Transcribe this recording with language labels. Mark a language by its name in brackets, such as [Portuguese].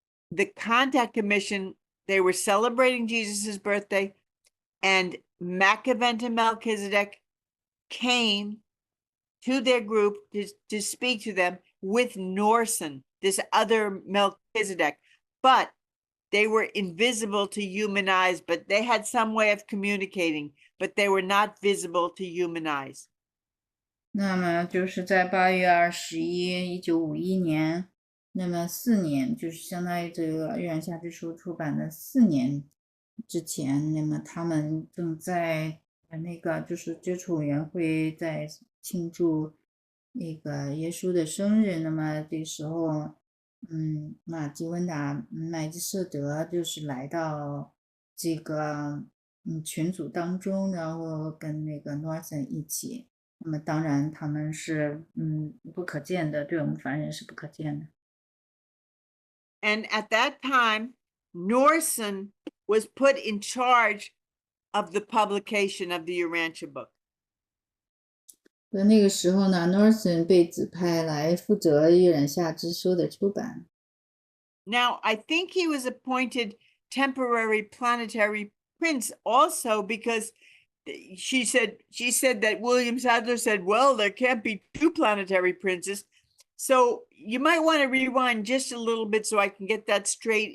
[English] The Contact Commission, they were celebrating Jesus's birthday, and Macaventa Melchizedek came to their group to speak to them with Norson, this other Melchizedek. But they were invisible to human eyes, but they had some way of communicating, but they were not visible to human eyes. [Chinese] 那么就是在8月21日，1951年，那么4年，就是相当于这个《预言下之书》出版的4年之前，那么他们正在那个就是接触委员会在庆祝那个耶稣的生日，那么这时候。马基温达麦基舍德就是来到这个群组当中，然后跟那个 Norton 一起。那么当然他们是不可见的，对我们凡人是不可见的。 [English] And at that time, Norson was put in charge of the publication of the Urantia Book. [Chinese] 那个时候呢 ，Norton 被指派来负责《预言下之书》的出版。 [English] Now, I think he was appointed temporary planetary prince also because she said that William Sadler said, well, there can't be 2 planetary princes. So you might want to rewind just a little bit so I can get that straight.